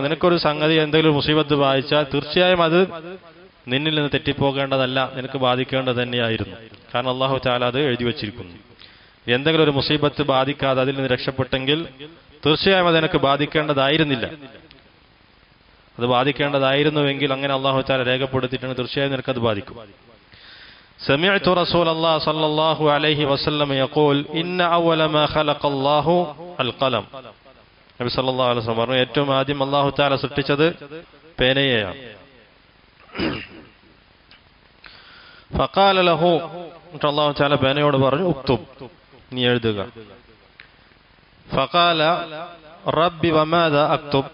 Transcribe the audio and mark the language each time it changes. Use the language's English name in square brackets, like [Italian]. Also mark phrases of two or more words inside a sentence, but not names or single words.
[Malayalam] നിനക്കൊരു സംഗതി എന്തെങ്കിലും മുസീബത്ത് ബാധിച്ചാൽ തീർച്ചയായും അത് നിന്നിൽ നിന്ന് തെറ്റിപ്പോകേണ്ടതല്ല, നിനക്ക് ബാധിക്കേണ്ടത് തന്നെയായിരുന്നു. കാരണം [Arabic] الله تعالى [Malayalam] അത് എഴുതി വെച്ചിരിക്കുന്നു. എന്തെങ്കിലും ഒരു മുസീബത്ത് ബാധിക്കാതെ അതിൽ നിന്ന് രക്ഷപ്പെട്ടെങ്കിൽ തീർച്ചയായും അത് നിനക്ക് ബാധിക്കേണ്ടതായിരുന്നില്ല. അത് ബാധിക്കേണ്ടതായിരുന്നുവെങ്കിൽ അങ്ങനെ [Arabic] الله تعالى [Malayalam] രേഖപ്പെടുത്തിയിട്ടുണ്ട്, തീർച്ചയായും നിനക്കത് ബാധിക്കും. [Arabic] سمعت رسول الله صلى الله عليه وسلم يقول إن أول ما خلق الله القلم. [Malayalam] നബി [Arabic] صلى الله عليه وسلم [Malayalam] പറഞ്ഞു, ഏറ്റവും ആദ്യം [Arabic] الله تعالى [Malayalam] സൃഷ്ടിച്ചത് പേനയെയാണ്. [Arabic] فقال له, الله تعالى [Malayalam] പേനയോട് പറഞ്ഞു, ഉക്തുബ്, നീ എഴുതുക. [Arabic] فقال ربي وماذا أكتب.